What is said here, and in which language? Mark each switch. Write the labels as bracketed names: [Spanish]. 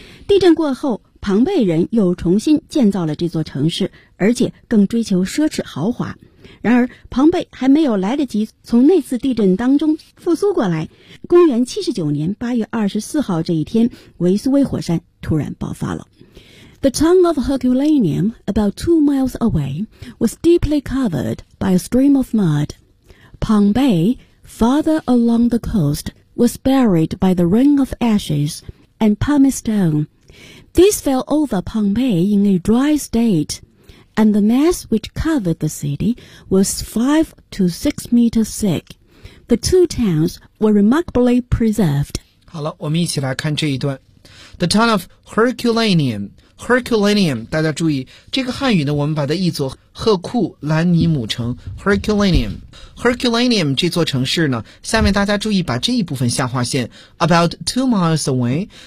[Chinese] 地震过后，庞贝人又重新建造了这座城市，而且更追求奢侈豪华。然而庞贝还没有来得及从那次地震当中复苏过来，公元79年8月24号这一天，维苏威火山突然爆发了。 [English] The town of Herculaneum, about 2 miles away, was deeply covered by a stream of mud. Pompeii, farther along the coast, was buried by the rain of ashes and pumice stoneThis fell over Pompeii in a dry state, and the mass which covered the city was 5 to 6 meters thick. The two towns were remarkably preserved. [Chinese] 好了，我们一起来看这一段。 [English] The town of Herculaneum, Herculaneum, [Chinese] 大家注意，这个汉语呢，我们把它译作赫库兰尼姆城 Herculaneum。 Herculaneum 这座城市呢，下面大家注意把这一部分下划线 [English] about 2 miles away。